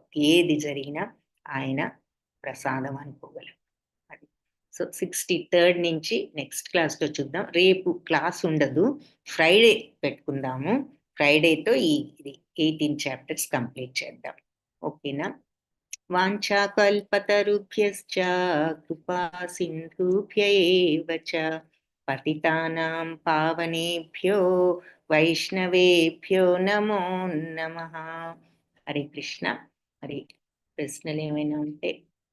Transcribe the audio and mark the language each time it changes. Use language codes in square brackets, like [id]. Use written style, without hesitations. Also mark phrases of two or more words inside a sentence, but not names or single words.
[te] ఏది జరిగినా ఆయన ప్రసాదం అనుకోగలం. అది. సో 63rd నుంచి [en] next classలో [te] చూద్దాం. రేపు క్లాస్ ఉండదు, ఫ్రైడే పెట్టుకుందాము. ఫ్రైడేతో ఇది 18 [en] chapters complete [te] చేద్దాం. ఓకేనా? [sa] वाञ्छाकल्पतरुभ्यश्च कृपा सिन्धुभ्य एव च पतितानां पावनेभ्यो वैष्णवेभ्यो नमो नमः. [te] హరే కృష్ణ. మరి ప్రశ్నలు ఏమైనా ఉంటే